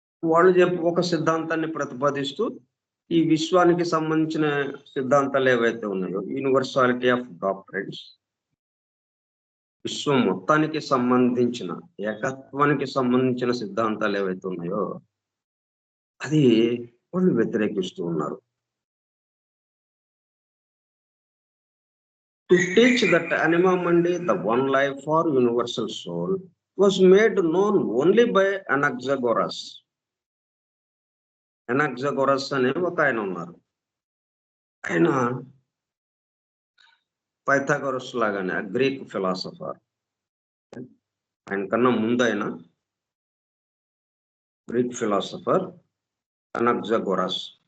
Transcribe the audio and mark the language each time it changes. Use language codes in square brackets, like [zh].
[te] వాళ్ళు ఒక సిద్ధాంతాన్ని ప్రతిపాదిస్తూ ఈ విశ్వానికి సంబంధించిన సిద్ధాంతాలు ఏవైతే ఉన్నాయో, [en] universality of doctrines, [te] విశ్వం మొత్తానికి సంబంధించిన ఏకత్వానికి సంబంధించిన సిద్ధాంతాలు ఏవైతే ఉన్నాయో అది వాళ్ళు వ్యతిరేకిస్తూ ఉన్నారు. [en] To teach that animam andi, the one life or universal soul, was made known only by Anaxagoras. [te] Anaxagoras అనే ఒక ఆయన ఉన్నారు. ఆయన పైథాగరస్ లాగానే గ్రీక్ ఫిలాసఫర్. ఆయన కన్నా ముందు ఆయన గ్రీక్ ఫిలాసఫర్ అనక్సగోరస్.